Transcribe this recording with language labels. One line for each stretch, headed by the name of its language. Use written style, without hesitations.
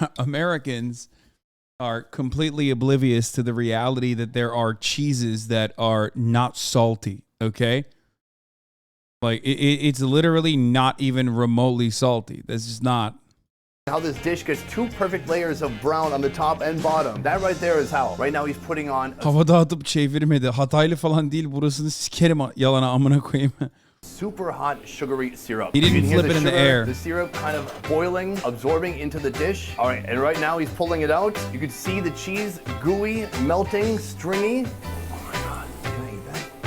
English: Americans are completely oblivious to the reality that there are cheeses that are not salty, okay? Like, it's literally not even remotely salty. That's just not. How this dish gets two perfect layers of brown on the top and bottom. That right there is how. Right now he's putting on...
Turkish: Havada atıp çevirmedi. Hataylı falan değil. Burasını sikerim yalana amına koyayım.
English: Super hot sugary syrup. He didn't flip it in the air. The syrup kind of boiling, absorbing into the dish. All right, and right now he's pulling it out. You can see the cheese gooey, melting, stringy. Oh my God, can I eat that?